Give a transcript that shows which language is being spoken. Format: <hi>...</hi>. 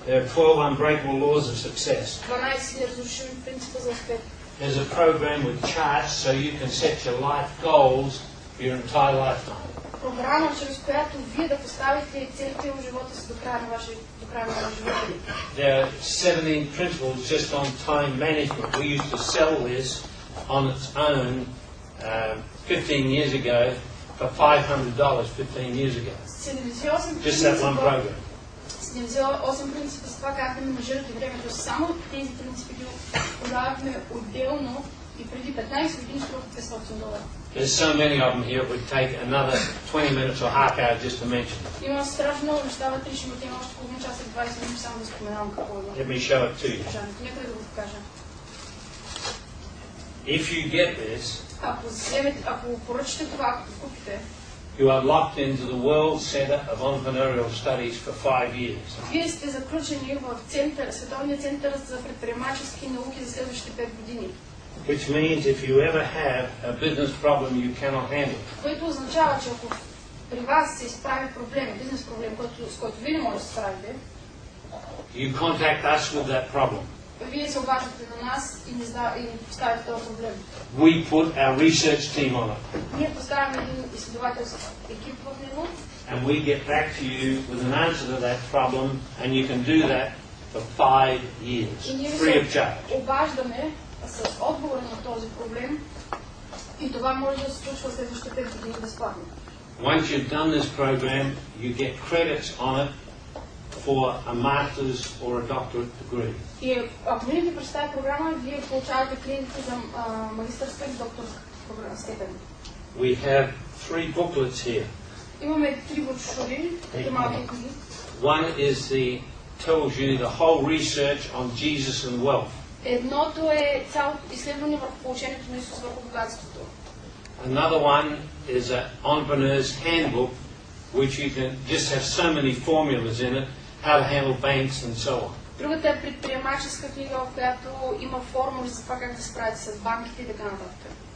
<en>There are 12 unbreakable laws of success.</en> <bg>12 неразрушими принципа за успех.</bg> <en>There's a program with charts so you can set your life goals for your entire lifetime.</en> <bg>Програма, чрез която вие да поставите целите в живота си до края на вашия живота.</bg> <en>There are 17 principles just on time management. We used to sell this on its own 15 years ago for $500 15 years ago. Just that one program.</en> <bg>78 принципа с това как да менажирате времето. Само тези принципи ги продавахме отделно и преди 15 години струват $500.</bg> <en>There's so many of them here, it would take another 20 minutes or half hour just to mention them.</en> <bg>Има страшно много неща вътре, ще имате още половин час и 20 минути само да споменавам какво е.</bg> <en>Let me show it to you.</en> <bg>Нека да го покажа.</bg> <en>If you get this,</en> <bg>ако поръчате това, ако го купите,</bg> <en>you are locked into the World Center of Entrepreneurial Studies for 5 years.</en> <bg>Вие сте заключени в Световния център за предприемачески науки за следващите 5 години.</bg> <en>Which means if you ever have a business problem you cannot handle,</en> <bg>Което означава, че ако при вас се изправи проблем, бизнес проблем, с който вие не можете да се справите,</bg> <en>you contact us with that problem.</en> <bg>Вие се обаждате на нас и ни поставите този проблем.</bg> <en>We put our research team on it.</en> <bg>Ние поставяме един изследователски екип в него.</bg> <en>And we get back to you with an answer to that problem, and you can do that for 5 years, free of charge.</en> <bg>Обаждаме с отговор на този проблем и това може да се случва следващите 5 години безплатно.</bg> <en>Once you've done this program, you get credits on it for a master's or a doctorate degree.</en> <bg>И ако минете през тази програма, вие получавате кредити за магистърска и докторска степен.</bg> <en>We have 3 booklets here.</en> <bg>Имаме 3 брошури, такива малки книги.</bg> <en>One tells you the whole research on Jesus and wealth.</en> <bg>Едното е цялото изследване върху получението на Исус върху богатството.</bg> <en>Another one is an entrepreneur's handbook, which you can just have so many formulas in it, how to handle banks and so on.</en> <bg>Другата е предприемаческа книга, в която има формули за това как да се справите с банките и така нататък.</bg>